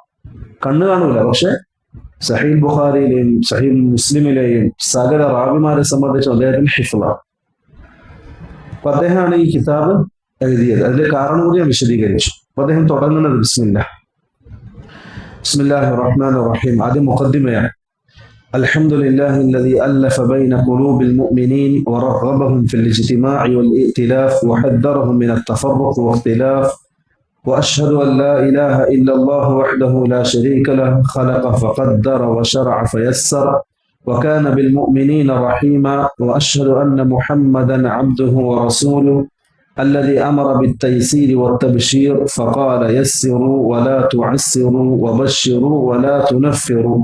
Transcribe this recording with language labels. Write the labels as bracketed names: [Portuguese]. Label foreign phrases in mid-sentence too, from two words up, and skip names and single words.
[Malayalam] കണ്ണു കാണൂല, പക്ഷെ സഹീൽ ബുഖാരിയിലെയും സഹീൽ മുസ്ലിമിലെയും സകല റാവിമാരെ സംബന്ധിച്ചും അദ്ദേഹത്തിന് ഹിഫ്ളാണ്. അപ്പൊ അദ്ദേഹമാണ് ഈ കിതാബ് എഴുതിയത്. അതിന്റെ കാരണം കൂടി ഞാൻ വിശദീകരിച്ചു. അപ്പൊ അദ്ദേഹം തുടങ്ങുന്നത് [Arabic] بسم الله الرحمن الرحيم. [Malayalam] ആദ്യം മുഖദ്ദിമയാണ്. [Arabic] അൽഹംദുലില്ലാഹി الذي ألف بين قلوب المؤمنين ورغبهم في الاجتماع والائتلاف وحذرهم من التفرق واختلاف وأشهد أن لا إله إلا الله وحده لا شريك له خلق فقدر وشرع فيسر وكان بالمؤمنين رحيما وأشهد أن محمدا عبده ورسوله الذي أمر بالتيسير والتبشير فقال يسروا ولا تعسروا وبشروا ولا تنفروا